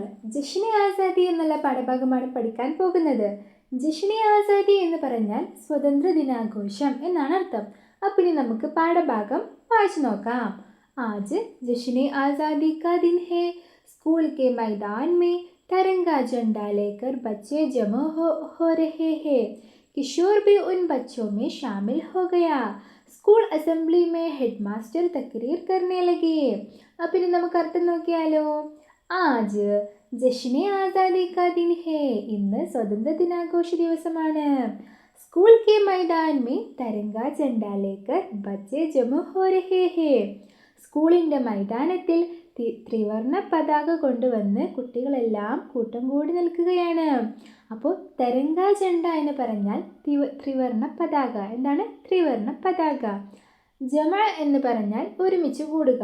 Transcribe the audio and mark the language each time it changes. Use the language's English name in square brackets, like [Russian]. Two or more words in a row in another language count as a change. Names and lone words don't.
[Malayalam] ജഷ്നെ ആസാദി എന്നുള്ള പാഠഭാഗമാണ് പഠിക്കാൻ പോകുന്നത്. ജഷ്നെ ആസാദി എന്ന് പറഞ്ഞാൽ സ്വതന്ത്ര ദിനാഘോഷം എന്നാണ് അർത്ഥം. അപ്പം ഇനി നമുക്ക് പാഠഭാഗം വായിച്ചു നോക്കാം. [Hindi] आज जश्न आज़ादी का दिन है. स्कूल के मैदान में तिरंगा झंडा लेकर बच्चे जमा हो रहे हैं. किशोर भी उन बच्चों में शामिल हो गया. स्कूल असेंबली में हेडमास्टर तकरीर करने लगे. [Malayalam] അപ്പം ഇനി നമുക്ക് അർത്ഥം നോക്കിയാലോ. [Hindi] आज जश्ने आज़ादी का दिन है. [Malayalam] ഇന്ന് സ്വതന്ത്ര ദിനാഘോഷ ദിവസമാണ്. [Hindi] स्कूल के मैदान में तिरंगा झंडा लेकर बच्चे जमा हो रहे हैं. [Malayalam] സ്കൂളിൻ്റെ മൈതാനത്തിൽ ത്രിവർണ്ണ പതാക കൊണ്ടുവന്ന് കുട്ടികളെല്ലാം കൂട്ടം കൂടി നിൽക്കുകയാണ്. അപ്പോൾ [Hindi] तिरंगा झंडा [Malayalam] എന്ന് പറഞ്ഞാൽ ത്രിവർണ്ണ പതാക. എന്താണ് ത്രിവർണ്ണ പതാക? ജമ എന്ന് പറഞ്ഞാൽ ഒരുമിച്ച് കൂടുക.